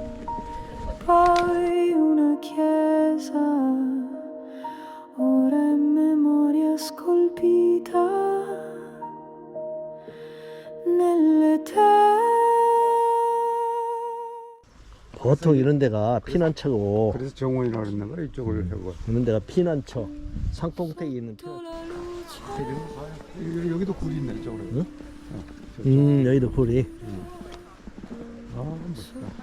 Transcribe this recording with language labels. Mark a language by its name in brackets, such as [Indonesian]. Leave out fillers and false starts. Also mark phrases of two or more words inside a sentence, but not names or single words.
[Italian] poi una chiesa, ora è memoria scolpita nelle terre. [Korean] 보통 이런 데가 피난처고 그래서 정원이라고 그랬나 봐. 이쪽을 하고. 이런 데가 피난처, 산꼭대기에 있는 피난처. 여기도 굴이 있네, 이쪽으로. 응? 여기도 굴이. 아, 멋있다.